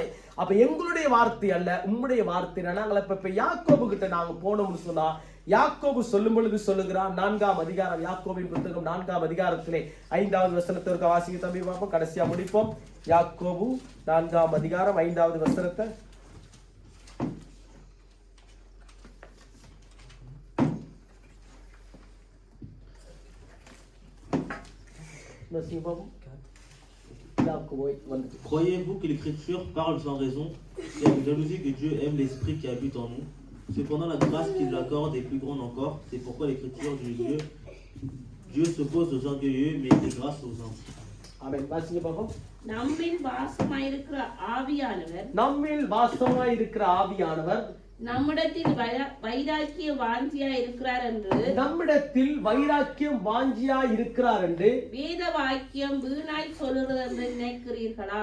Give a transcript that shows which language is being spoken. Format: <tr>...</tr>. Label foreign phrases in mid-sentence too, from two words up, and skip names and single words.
<ta>அப்ப எங்களுடைய வார்த்தை அல்ல, உங்களுடைய வார்த்தை. நாங்கள் இப்ப யாக்கோபு கிட்ட நாங்க போனோம்னு சொன்னா, யாக்கோபு சொல்லும் பொழுது சொல்லுகிறான், 4ஆம் அதிகாரம், யாக்கோபின் புத்தகம் 4ஆம் அதிகாரத்திலே 5வது வசனத்திற்கு வாசிக்க தம்பி பார்ப்போம், கடைசியா முடிப்போம். யாக்கோபு 4ஆம் அதிகாரம் 5வது வசனத்தை.</ta> <fr>Croyez-vous que l'Écriture parle sans raison? C'est avec jalousie que Dieu aime l'Esprit qui habite en nous. Cependant, la grâce qu'il nous accorde est plus grande encore. C'est pourquoi l'Écriture dit Dieu s'oppose aux orgueilleux, mais il fait grâce aux humbles.</fr> <ta>Amen. வாசிங்க பாப்போம். நம்மில் வாசமாயிருக்கிற ஆவியானவர் நம்மிடத்தில் வைராக்கிய வாஞ்சியா இருக்கிறார் என்று வேத வாக்கியம் வீணாய் சொல்லுகிறது என்று நினைக்கிறீர்களா?</ta>